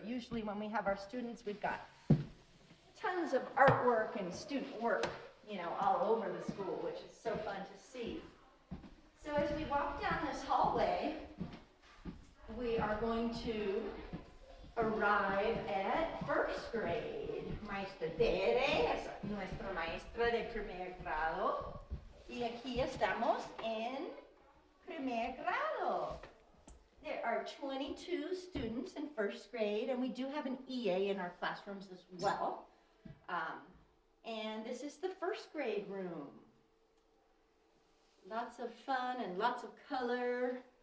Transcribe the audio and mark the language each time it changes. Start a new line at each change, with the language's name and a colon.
English: Usually when we have our students, we've got tons of artwork and student work, you know, all over the school, which is so fun to see. So as we walk down this hallway, we are going to arrive at 1st grade.
Spanish: Maestra Tere es nuestra maestra de primer grado. Y aquí estamos en primer grado.
English: There are 22 students in 1st grade, and we do have an EA in our classrooms as well. And this is the first grade room. Lots of fun and lots of color.